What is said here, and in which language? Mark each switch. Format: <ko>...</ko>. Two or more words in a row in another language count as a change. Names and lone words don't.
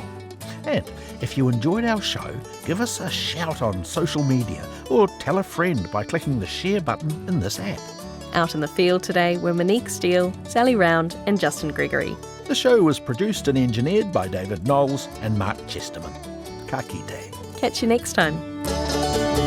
<en>And if you enjoyed our show, give us a shout on social media or tell a friend by clicking the share button in this app. Out in the field today were Monique Steele, Sally Round and Justin Gregory. The show was produced and engineered by David Knowles and Mark Chesterman.</en> <mi>Ka kite.</mi> <en>Catch you next time.</en>